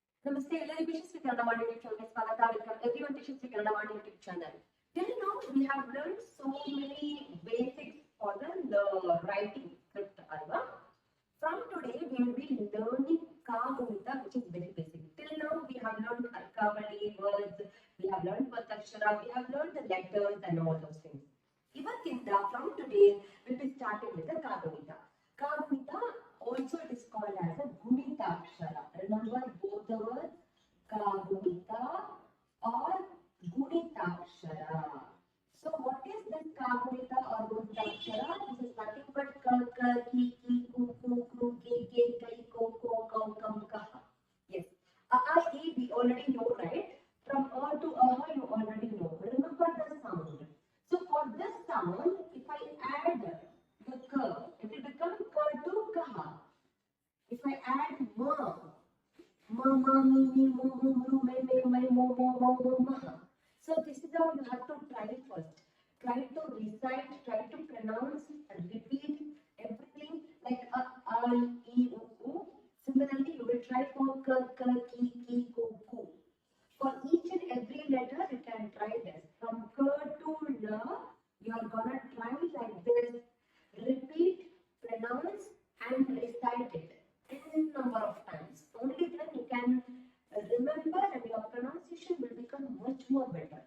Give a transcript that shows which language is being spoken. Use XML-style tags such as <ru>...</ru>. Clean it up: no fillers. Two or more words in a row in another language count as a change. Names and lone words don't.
<kn>Namaste, ಎಲ್ಲರಿಗೂ ಯಶಸ್ವಿ ಕನ್ನಡ ವಾಣಿ ಯೂಟ್ಯೂಬ್ ಚಾನಲ್ಗೆ ಸ್ವಾಗತ.</kn> <en>Welcome everyone to Yashasvi Kannada Vani YouTube channel. Till now we have learned so many basics for the writing script, alva. From today we will be learning kagunitha, which is very basic. Till now we have learned arkavali words, we have learned vatakshara, we have learned the letters and all those things. Ivattinda, from today we will be starting with the kagunitha. Kagunitha also it is called as a</en> <kn>ಗುಣಿತ ಅಕ್ಷರ.</kn> <en>Remember both the words kagunitha or</en> <kn>ಗುಣಿತ ಅಕ್ಷರ.</kn> <en>So what is this kagunitha or</en> <kn>ಗುಣಿತ ಅಕ್ಷರ?</kn> <en>This is nothing but ka, ki, ku, ku, ke, kai, ko, kau, kam, kaha. Yes. A, we already know, right? From a to aha you already know. Remember the sound. So for this sound, if I add the ka, it will become ka to kaha. If I add ma, mi, mo, me, mo, ma. So this is how you have to try first. Try to recite, try to pronounce and repeat everything like a, e, u. Similarly, you will try for ka, ki, ku. For each and every letter, you can try this. From ka to la, you are gonna try like this. Repeat, pronounce, and recite it n number of times. Only then you can remember and your pronunciation will become much more better.</en>